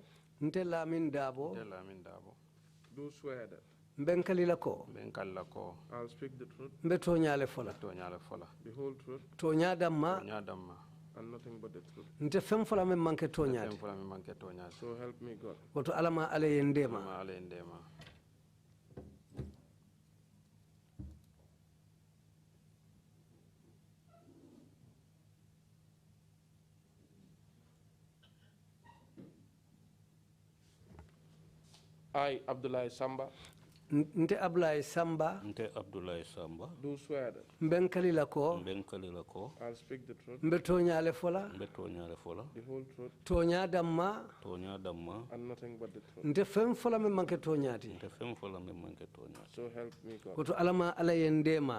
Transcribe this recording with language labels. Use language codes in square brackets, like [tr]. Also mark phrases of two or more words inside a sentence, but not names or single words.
[man] Nte Lamin Dabo. [en] do swear that [man] Benkalilako. [en] I'll speak the truth, [man] Mbetonyale fola. [en] the whole truth, [man] Tonya damma. [en] and nothing but the truth. [man] Nte fem fola memmanke tonyade. [en] So help me God. [man] Woto alama ala yendema. [en] I, Abdullah Samba, [man] Nte Ablaye Samba. [en] do swear that [man] Benkalilako. [en] I'll speak the truth, [man] Mbetonyale fola. [en] the whole truth, [man] Tonya damma. [en] and nothing but the truth. [man] Nte fem fola memmanke tonyade. [en] So help me God. [man] Woto alama ala yendema.